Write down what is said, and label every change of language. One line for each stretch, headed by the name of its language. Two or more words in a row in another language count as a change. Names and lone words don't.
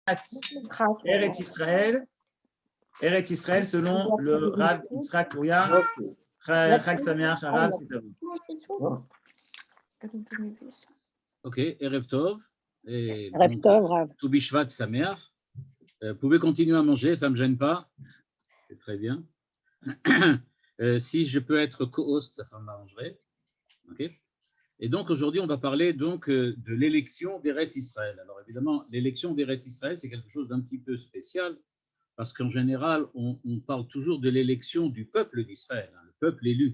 French: Eretz Israël selon le Rav Yitzhak Louria.
Hebrew: חג שמח הרב,
French: c'est à vous.
Hebrew: Ok, ערב טוב. ערב טוב, רב. טו בשבט שמח.
French: Vous pouvez continuer à manger, ça ne me gêne pas. C'est très bien. Si je peux être co-host, ça m'arrangerait. Okay. Et donc aujourd'hui, on va parler donc de l'élection d'Eretz Israël. Alors évidemment, l'élection d'Eretz Israël, c'est quelque chose d'un petit peu spécial parce qu'en général, on parle toujours de l'élection du peuple d'Israël, le peuple élu.